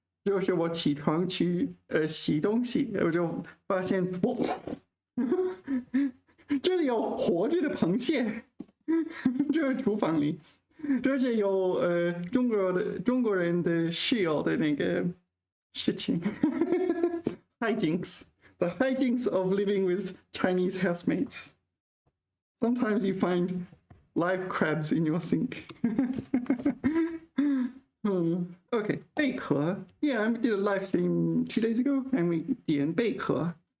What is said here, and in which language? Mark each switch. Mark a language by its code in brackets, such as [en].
[zh] 就是我起床去洗东西，我就发现这里有活着的螃蟹，这是厨房里，这是有中国人的室友的那个事情 [en] hijinks the hijinks of living with Chinese housemates. Sometimes you find live crabs in your sink. Okay, 贝壳 Yeah, I did a live stream 2 days ago, and we 捡贝壳